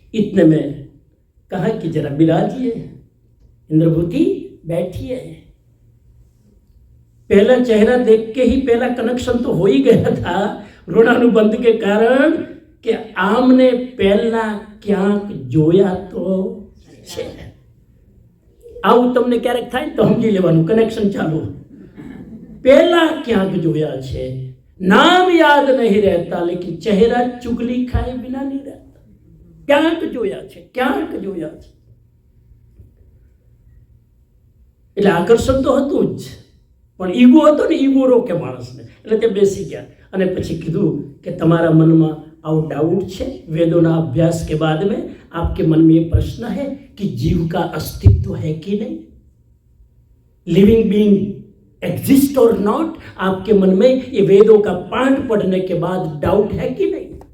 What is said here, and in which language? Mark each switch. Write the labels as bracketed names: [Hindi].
[Hindi] इतने में कहा कि जरा विराजिए, इंद्रभूति बैठिए। पहला चेहरा देख के ही पहला कनेक्शन तो हो ही गया था ऋणानुबंध के कारण कि [Gujarati] आमने पहला क्यांक जोया तो छे। આવું તમને ક્યારેક થાય તો સમજી લેવાનું, કનેક્શન ચાલુ। પહેલા ક્યાંક જોયા છે, નામ યાદ [Hindi] नहीं रहता, लेकिन चेहरा चुगली खाए बिना नहीं रहता। [Gujarati] ક્યાંક જોયા છે, ક્યાંક જોયા છે। એટલે આકર્ષણ તો હતું જ, પણ ઈગો હતો ને, ઈગો રોકે માણસને, એટલે તે બેસી ગયા। અને પછી કીધું કે તમારા મનમાં આવો डाउट છે, [Hindi] वेदों अभ्यास के बाद में आपके मन में ये प्रश्न है कि जीव का अस्तित्व है कि नहीं, [English] Living being exist और not. [Hindi] आपके मन में ये वेदों का पाठ पढ़ने के बाद डाउट है कि नहीं?